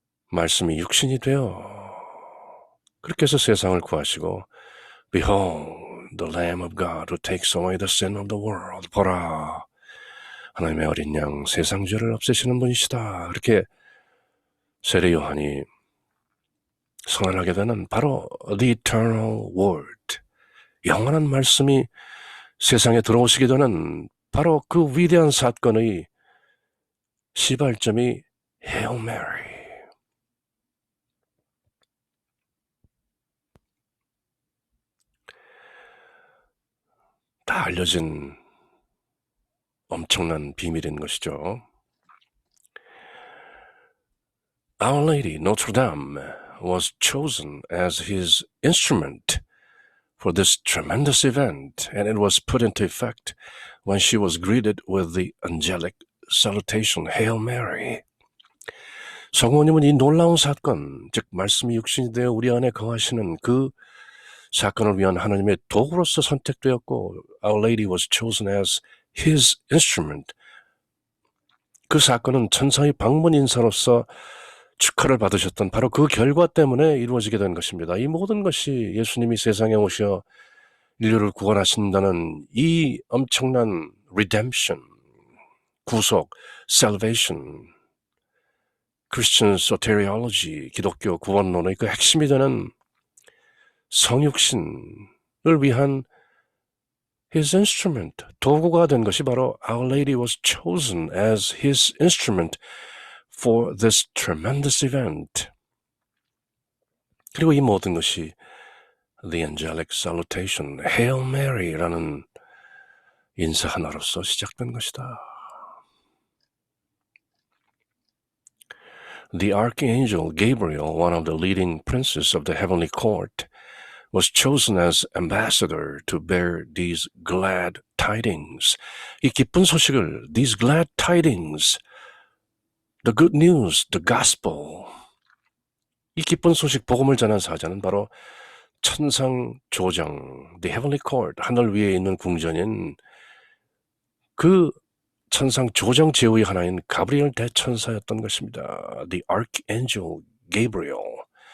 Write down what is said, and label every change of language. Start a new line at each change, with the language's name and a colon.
Korean: 말씀이 육신이 되어 그렇게 해서 세상을 구하시고
English: Behold, the Lamb of God who takes away the sin of the world.
Korean: 보라, 하나님의 어린 양, 세상 죄를 없애시는 분이시다. 그렇게 세례 요한이 선언하게 되는 바로
English: The Eternal Word,
Korean: 영원한 말씀이 세상에 들어오시게 되는 바로 그 위대한 사건의 시발점이 Hail Mary. 다 알려진 엄청난 비밀인 것이죠.
English: Our Lady, Notre Dame, was chosen as his instrument for this tremendous event, and it was put into effect when she was greeted with the angelic salutation, Hail Mary.
Korean: 성모님은 이 놀라운 사건, 즉 말씀이 육신이 되어 우리 안에 거하시는 그 사건을 위한 하나님의 도구로서 선택되었고
English: Our Lady was chosen as his instrument.
Korean: 그 사건은 천사의 방문 인사로서 축하를 받으셨던 바로 그 결과 때문에 이루어지게 된 것입니다. 이 모든 것이 예수님이 세상에 오셔 인류를 구원하신다는 이 엄청난 redemption, 구속, salvation,
English: Christian soteriology,
Korean: 기독교 구원론의 그 핵심이 되는 성육신을 위한 his instrument, 도구가 된 것이 바로
English: Our Lady was chosen as his instrument for this tremendous event.
Korean: 그리고 이 모든 것이
English: The angelic salutation,
Korean: Hail Mary라는 인사 하나로서 시작된 것이다.
English: The archangel Gabriel, one of the leading princes of the heavenly court, was chosen as ambassador to bear these glad tidings.
Korean: 이 기쁜 소식을,
English: these glad tidings, the good news, the gospel.
Korean: 이 기쁜 소식, 복음을 전한 사자는 바로 천상 조정,
English: the heavenly court,
Korean: 하늘 위에 있는 궁전인 그 천상 조정 제후의 하나인 가브리엘 대천사였던 것입니다.
English: The archangel Gabriel.